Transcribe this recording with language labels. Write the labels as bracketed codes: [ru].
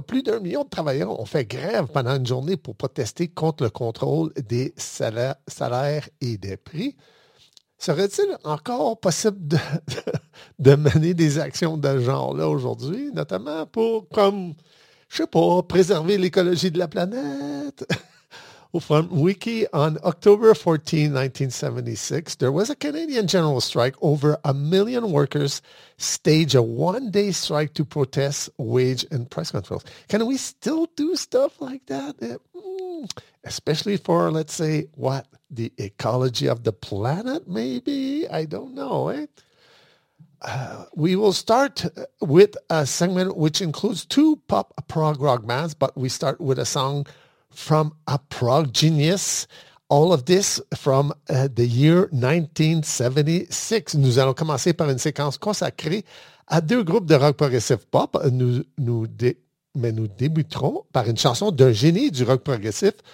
[fr] Plus d'un million de travailleurs ont fait grève pendant une journée pour protester contre le contrôle des salaires et des prix. Serait-il encore possible de mener des actions de ce genre-là aujourd'hui, notamment pour, comme, je ne sais pas, préserver l'écologie de la planète? [en] From Wiki, on October 14, 1976, there was a Canadian general strike. Over a million workers staged a one-day strike to protest wage and price controls. Can we still do stuff like that? Especially for, let's say, what, the ecology of the planet, maybe? I don't know, eh? We will start with a segment which includes two pop prog rock bands, but we start with a song from a prog genius. All of this from the year 1976. [fr] Nous allons commencer par une séquence consacrée à deux groupes de rock progressif pop. Nous débuterons par une chanson d'un génie du rock progressif.